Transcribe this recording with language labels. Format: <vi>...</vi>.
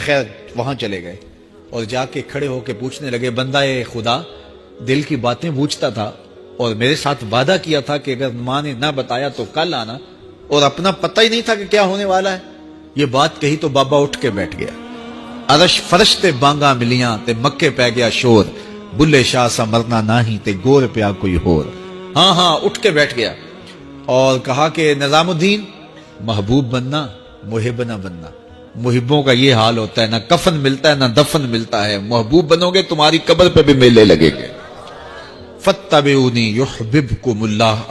<ur>خیر وہاں چلے گئے اور جا کے کھڑے ہو کے پوچھنے لگے بندہ خدا دل کی باتیں پوچھتا تھا اور میرے ساتھ وعدہ کیا تھا کہ اگر ماں نے نہ بتایا تو کل آنا، اور اپنا پتہ ہی نہیں تھا کہ کیا ہونے والا ہے. یہ بات کہی تو بابا اٹھ کے بیٹھ گیا.</ur> <pa>عرش فرش تے بانگا ملیاں تے مکے پہ گیا شور، بلے شاہ سا مرنا ناہی تے گور پیا کوئی ہور.</pa> <ur>ہاں اٹھ کے بیٹھ گیا اور کہا کہ نظام الدین محبوب بننا، محب نہ بننا. محبوں کا یہ حال ہوتا ہے، نہ کفن ملتا ہے نہ دفن ملتا ہے. محبوب بنو گے تمہاری قبر پہ بھی میلے لگیں گے.</ur> <ar>فاتبعونی یحببکم اللہ.</ar>